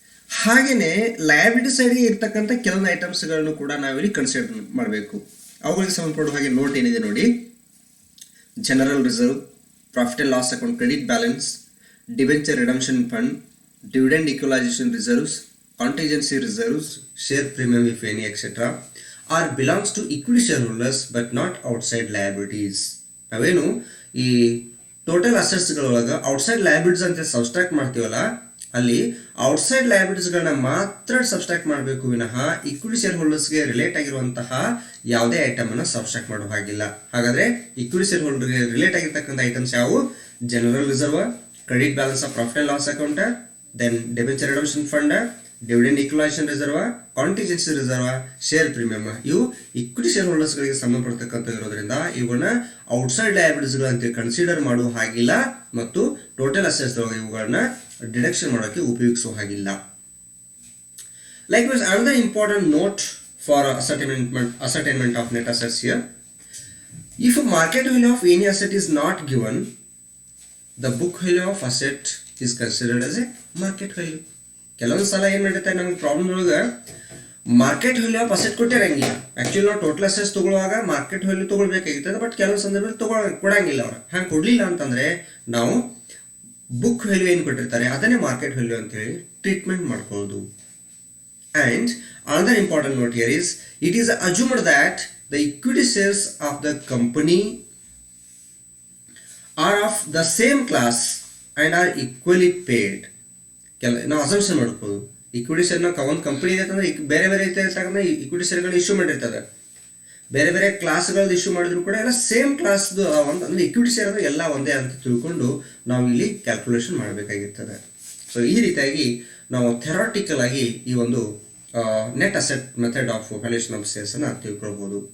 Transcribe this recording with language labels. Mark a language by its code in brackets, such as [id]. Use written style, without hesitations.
[kn] ಹಾಗೆಯೇ ಲಯಬಿಲಿಟಿ ಸೈಡ್ಗೆ ಇರ್ತಕ್ಕಂಥ ಕೆಲವೊಂದು ಐಟಮ್ಸ್ಗಳನ್ನು ಕೂಡ ನಾವಿಲ್ಲಿ ಕನ್ಸಿಡರ್ ಮಾಡಬೇಕು. ಅವುಗಳಿಗೆ ಸಂಬಂಧಪಡುವ ಹಾಗೆ ನೋಟ್ ಏನಿದೆ ನೋಡಿ: general reserve, profit and loss account, credit balance, debenture redemption fund, dividend equalisation reserves, [en] contingency reserves, share premium if any, etc. are belongs to equity shareholders but not outside liabilities. [kn] ನಾವೇನು ಈ total ಅಸೆಟ್ಸ್ಗಳೊಳಗೆ outside liabilities ಅಂತ subtract ಮಾಡ್ತೀವಲ್ಲ, ಅಲ್ಲಿ outside ಲಯಬಿಲಿಟೀಸ್ಗಳನ್ನ ಮಾತ್ರ subtract ಮಾಡಬೇಕು ವಿನಃ equity share ಹೋಲ್ಡರ್ಸ್ಗೆ relate ಆಗಿರುವಂತಹ ಯಾವುದೇ ಐಟಮನ್ನು ಸಬ್ಸ್ಟ್ರಾಕ್ಟ್ ಮಾಡೋ ಹಾಗಿಲ್ಲ. ಹಾಗಾದರೆ ಇಕ್ವಿಟಿ ಶೇರ್ ಹೋಲ್ಡರ್ಗೆ ರಿಲೇಟ್ ಆಗಿರ್ತಕ್ಕಂಥ ಐಟಮ್ಸ್ ಯಾವುವು? General reserve, credit balance of profit and loss account, then ಡೆಬೆಂಚರ್ redemption fund, dividend equalisation reserve, contingency reserve, share premium, ಇವು ಇಕ್ವಿಟಿ ಶೇರ್ ಹೋಲ್ಡರ್ಸ್ಗಳಿಗೆ ಸಂಬಂಧಪಡ್ತಕ್ಕಂಥ ಇರೋದ್ರಿಂದ ಇವುಗಳನ್ನ ಔಟ್ಸೈಡ್ ಲಯಬಿಲಿಟೀಸ್ಗಳು ಅಂತ ಕನ್ಸಿಡರ್ ಮಾಡುವ ಹಾಗಿಲ್ಲ ಮತ್ತು ಟೋಟಲ್ ಅಸೆಟ್ಸ್ ಇವುಗಳನ್ನ ಡಿಡಕ್ಷನ್ ಮಾಡೋಕ್ಕೆ ಉಪಯೋಗಿಸುವ ಹಾಗಿಲ್ಲ. [en] Likewise, another important note for ascertainment of net assets here: if a market value of any asset is not given, the book value of asset is considered as a market value. [kn] ಕೆಲವೊಂದು ಸಲ ಏನು ಮಾಡಿರ್ತಾರೆ ನಮಗೆ problem ಒಳಗೆ market value of asset ಕೊಟ್ಟಿರಂಗಿಲ್ಲ. Actually ನಾವು total assets ತೊಗೊಳ್ಳುವಾಗ market value ತೊಗೊಳ್ಬೇಕಾಗಿರ್ತದೆ, but ಕೆಲವೊಂದು ಸಂದರ್ಭದಲ್ಲಿ ಕೊಡಂಗಿಲ್ಲ ಅವ್ರು. ಹಂಗೆ ಕೊಡಲಿಲ್ಲ ಅಂತಂದರೆ ನಾವು ಬುಕ್ ವ್ಯಾಲ್ಯೂ ಏನು ಕೊಟ್ಟಿರ್ತಾರೆ ಅದನ್ನೇ ಮಾರ್ಕೆಟ್ ವ್ಯಾಲ್ಯೂ ಅಂತೇಳಿ ಟ್ರೀಟ್ಮೆಂಟ್ ಮಾಡ್ಕೊಳ್ಳೋದು. [en] And another important note here is, it is assumed that the equity shares of the company are of the same class and are equally paid. [kn] ನಾವು ಅಸಂಪ್ಷನ್ ಮಾಡ್ಬೋದು. Equity ಶೇರ್ನ ಒಂದು company ಇದೆ ಅಂತಂದ್ರೆ ಬೇರೆ ಬೇರೆ ಇರ್ತಕ್ಕಂಥ ಇಕ್ವಿಟಿ ಶೇರ್ಗಳನ್ನ ಇಶ್ಯೂ ಮಾಡಿರ್ತದೆ. ಬೇರೆ ಬೇರೆ ಕ್ಲಾಸ್ಗಳದ್ದು ಇಶ್ಯೂ ಮಾಡಿದ್ರು ಕೂಡ ಎಲ್ಲ ಸೇಮ್ ಕ್ಲಾಸ್ದು ಅಂದರೆ ಇಕ್ವಿಟಿ ಶೇರ್ ಅಂದರೆ ಎಲ್ಲ ಒಂದೇ ಅಂತ ತಿಳ್ಕೊಂಡು ನಾವು ಇಲ್ಲಿ ಕ್ಯಾಲ್ಕುಲೇಷನ್ ಮಾಡಬೇಕಾಗಿರ್ತದೆ. ಸೊ ಈ ರೀತಿಯಾಗಿ ನಾವು ಥೆರಾಟಿಕಲ್ ಆಗಿ ಈ ಒಂದು net asset method of valuation of ಶೇರ್ಸನ್ನು ತಿಳ್ಕೊಳ್ಬೋದು.